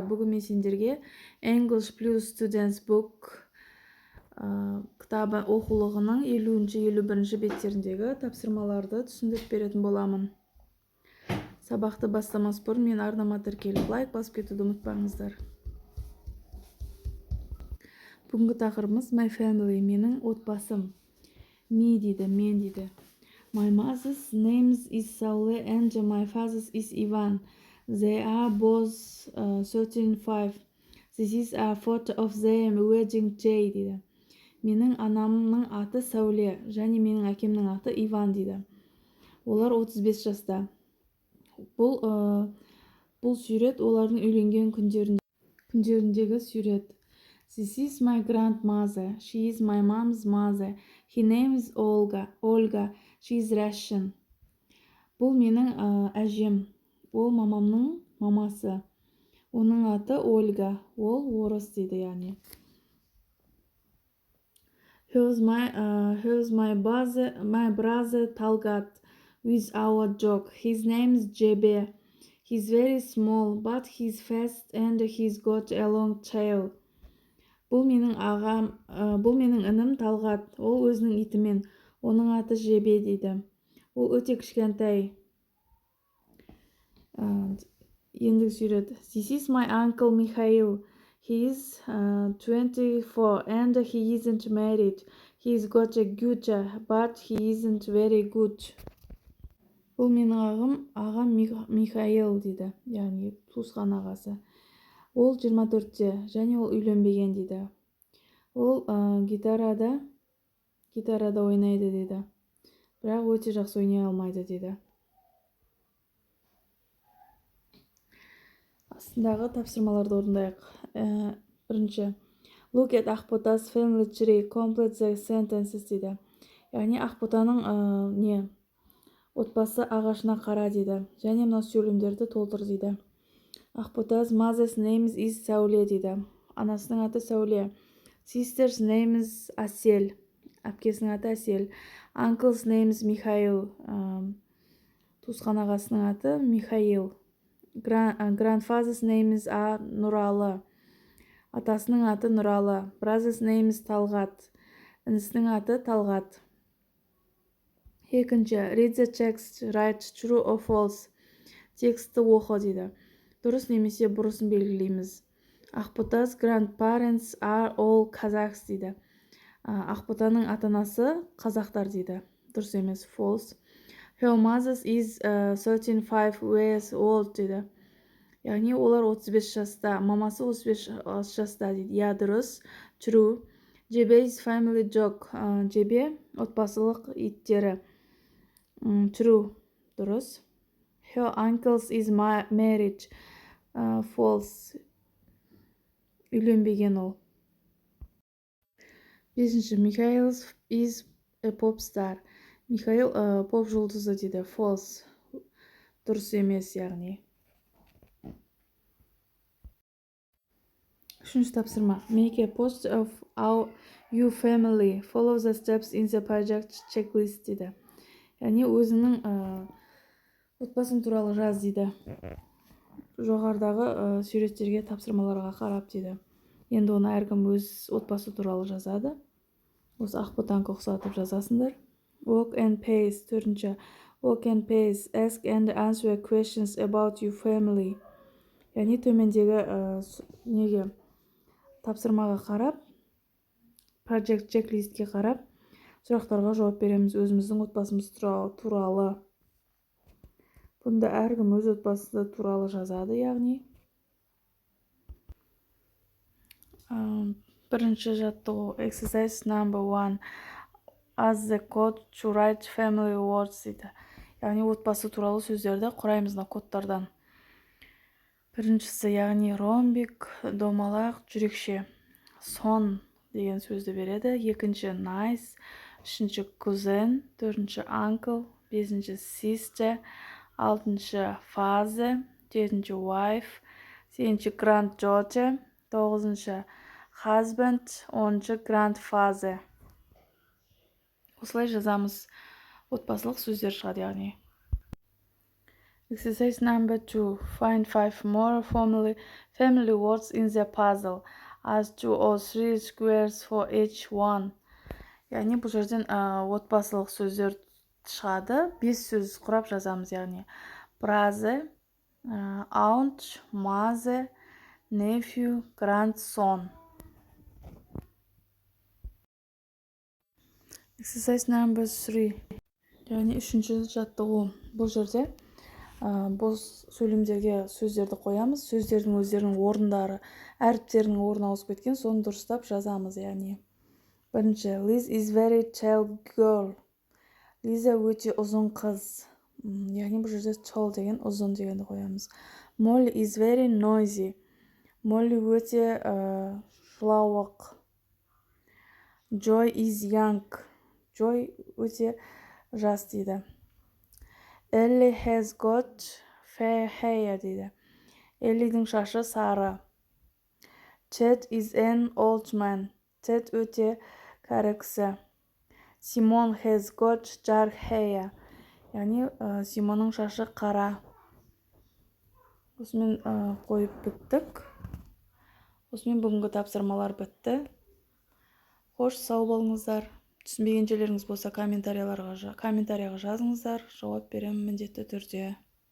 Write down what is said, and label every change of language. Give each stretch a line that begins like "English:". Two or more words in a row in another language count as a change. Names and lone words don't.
Kazakh: Бүгін мен сендерге English Plus Students Book кітабы оқулығының 50-51 беттеріндегі тапсырмаларды түсіндіріп беретін боламын. Сабақты бастамас бұрын мен арнама тіркеліп лайк басып кетуді ұмытпаңыздар. Бүгінгі тақырыбымыз
English: My Family,
Kazakh: менің отбасым. Me дейді, мен дейді.
English: My mother's name is Saule and my father's is Ivan. They are both 35. This is a photo of them wedding day дейді.
Kazakh: Менің анамның аты Сәуле, және менің әкемнің аты Иван дейді. Олар 35 жаста. Бұл сурет олардың үйленген күндеріндегі сурет.
English: This is my grandmother. She is my mom's mother. Her name is Olga. She is Russian.
Kazakh: Бұл менің әжем. Ол мамамның мамасы. Оның аты Ольга. Ол орыс дейді, яғни.
English: Here's my brother Talgat with our dog. His name is Jebe. He's very small, but he's fast and he's got a long tail.
Kazakh: Бұл менің інім Талғат. Ол өзінің итімен. Оның аты Жебе дейді. Ол өте кішкентай. Ендігі сурет.
English: This is my uncle Mikhail. He is 24 and he isn't married. He's got a good job, but he isn't very good.
Kazakh: Бұл менің ағам Михаил дейді. Яғни туысқан ағасы. Ол 24-те, және ол үйленбеген дейді. Ол гитарада ойнайды дейді. Бірақ өте жақсы ойнай алмайды дейді. Астындағы тапсырмаларды орындайық. Бірінші.
English: Look at Ақбота's family tree. Complete the sentences дейді.
Kazakh: Яғни Ақботаның отбасы ағашына қара дейді. Және мына сөйлемдерді толтыр дейді.
English: Ақбота's mother's name is Сәуле дейді.
Kazakh: Анасының аты Сәуле.
English: Sister's name is Асел.
Kazakh: Әпкесінің аты Асел.
English: Uncle's name is Михаил.
Kazakh: Туысқан ағасының аты Михаил.
English: Grandfather's name is Нұралы.
Kazakh: Атасының аты Нұралы.
English: Brother's name is Талғат.
Kazakh: Інісінің аты Талғат. Екінші.
English: Read the text, write true or false.
Kazakh: Тексті оқы дейді. Дұрыс немесе бұрысын белгілейміз.
English: Ақбота's grandparents are all Kazakhs дейді.
Kazakh: Ақботаның ата-анасы қазақтар дейді. Дұрыс емес, false.
English: Her mother is 35 years old дейді.
Kazakh: Яғни олар 35 жаста. Мамасы 35 жаста дейді. Я, дұрыс.
English: True. Jebe's family dog.
Kazakh: Jebe отбасылық иттері.
English: True. Дұрыс. Her uncles is married.
Kazakh: False. Үйленбеген ол. Бесінші.
English: Mikhail is a pop star.
Kazakh: Михаил поп жұлдызы дейді. False. Дұрыс емес, яғни. Үшінші тапсырма.
English: Make a poster of your family. Follow the steps in the project checklist дейді.
Kazakh: Яғни өзіңнің отбасың туралы жаз дейді. Жоғарыдағы суреттерге тапсырмаларға қарап дейді. Енді оны әркім өз отбасы туралы жазады. Осы Ақботанға ұқсатып жазасыңдар.
English: Walk and pace. Төртінші. Walk and pace. Ask and answer questions about your family.
Kazakh: Яғни төмендегі тапсырмаға қарап,
English: project checklistке
Kazakh: қарап, сұрақтарға жауап береміз өзіміздің отбасымыз туралы. Бұнда әркім өз отбасы туралы жазады, яғни. Бірінші жаттығу.
English: Exercise number 1. As the code to write family words дейді.
Kazakh: Яғни отбасы туралы сөздерді құраймыз кодтардан. Біріншісі, яғни ромбик, домалақ, жүрекше. Сон деген сөзді береді. Екінші nice. Үшінші кузен. Төртінші uncle. Бесінші sister. Алтыншы father. Жетінші wife. Сегізінші granddaughter. Тоғызыншы husband. Оныншы grandfather. Осылай жазамыз. Отбасылық сөздер шығады, яғни.
English: Exercise number 2. Find 5 more family words in the puzzle. As 2 or 3 squares for each one.
Kazakh: Яғни бұл жерден отбасылық сөздер шығады. 5 сөз құрап жазамыз, яғни
English: brother, aunt, mother, nephew, grandson. Exercise number 3.
Kazakh: Яғни үшінші жаттығу. Бұл жерде бос сөйлемдерге сөздерді қоямыз. Сөздердің өздерінің орындары, әріптерінің орны ауысып кеткен, соны дұрыстап жазамыз, яғни. Бірінші,
English: Liz is very tall girl.
Kazakh: Лиза өте ұзын қыз. Яғни бұл жерде tall деген ұзын дегенді қоямыз.
English: Molly is very noisy. Molly
Kazakh: өте жылауық.
English: Joy is young.
Kazakh: Joy өте жас дейді.
English: Ellie has got fair hair дейді.
Kazakh: Ellieдің шашы сары.
English: Ted is an old man.
Kazakh: Ted өте кәрі кісі.
English: Simon has got dark hair.
Kazakh: Яғни Симонның шашы қара. Осымен қойып біттік. Осымен бүгінгі тапсырмалар бітті. Қош, сау болыңыздар. Түсінбеген жерлеріңіз болса комментарияға жазыңыздар. Жауап беремін міндетті түрде.